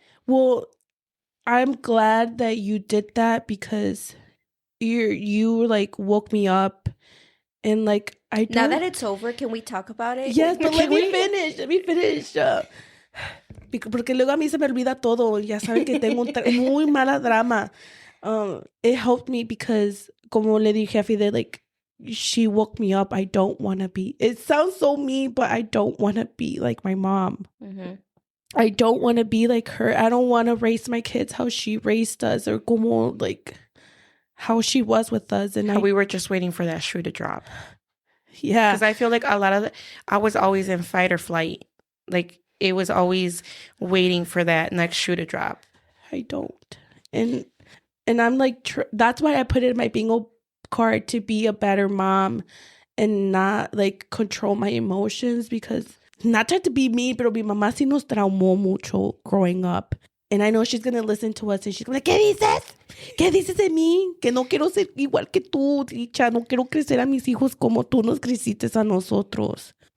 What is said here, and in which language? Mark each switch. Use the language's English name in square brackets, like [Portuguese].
[English] Well, I'm glad that you did that because you like woke me up and like I don't... Now that it's over, can we talk about it? Yes, but let me finish. [Spanish] Porque luego a mí se me olvida todo. Ya saben que tengo muy mala drama. [English] It helped me because, [Spanish] como le dije a Fidel, [English] like, she woke me up. I don't want to be... It sounds so mean, but I don't want to be like my mom. Mm-hmm. I don't want to be like her. I don't want to raise my kids how she raised us or como, like, how she was with us. And we were just waiting for that shoe to drop. Yeah. Because I feel like a lot of I was always in fight or flight. Like, it was always waiting for that next shoe to drop. I don't. And I'm like, that's why I put it in my bingo card to be a better mom and not like control my emotions because not trying to be mean, [Spanish] pero mi mamá sí nos traumó mucho [English] growing up. And I know she's going to listen to us and she's like, [Spanish] ¿qué dices? ¿Qué dices de mí? Que no quiero ser igual que tú, Dicha. No quiero crecer a mis hijos como tú nos creciste a nosotros.